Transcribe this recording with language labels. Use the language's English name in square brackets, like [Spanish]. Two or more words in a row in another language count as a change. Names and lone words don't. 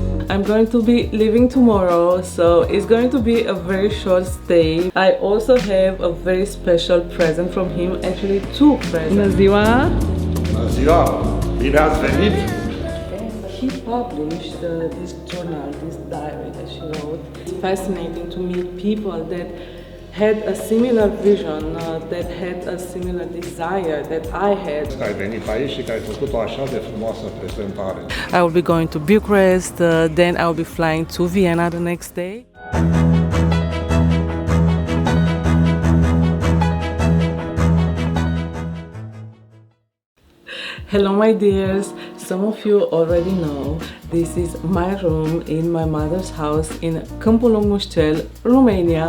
[English] I'm going to be leaving tomorrow, so it's going to be a very short stay. I also have a very special present from him, actually two presents. [Romanian] Bună ziua! Bună ziua! Bine ați venit! [English] He published this journal, this diary that she wrote. It's fascinating to meet people that had a similar vision, that had a similar desire that I had. [Romanian] Că ai venit aici și că ai făcut o așa de frumoasă prezentare. [English] I will be going to Bucharest, then I will be flying to Vienna the next day. Hello my dears, some of you already know this is my room in my mother's house in Câmpul Mușcel, Romania.